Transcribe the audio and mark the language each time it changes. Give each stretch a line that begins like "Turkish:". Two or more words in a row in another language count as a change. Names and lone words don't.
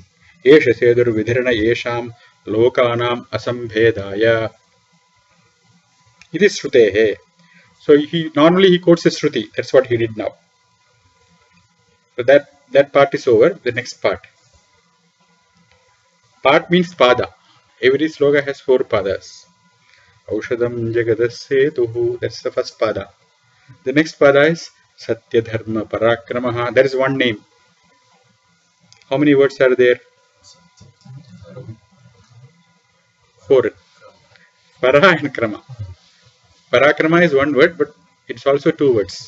Sanskrit: Esha Sedur Vidharana Yesham Lokanam Asambhedaya.
English: It is Shrutehe. So normally he quotes a Shruti. That's what he did now. So that part is over. The next part. Part means pada. Every sloka has 4 padas.
Sanskrit: Oushadham Jagatahsetuh.
English: That's the first pada. The next pada is
Sanskrit: Satya Dharma Parakramaha.
English: That is one name. How many words are there? 4. Para and Krama. Parakrama is one word, but it's also 2 words.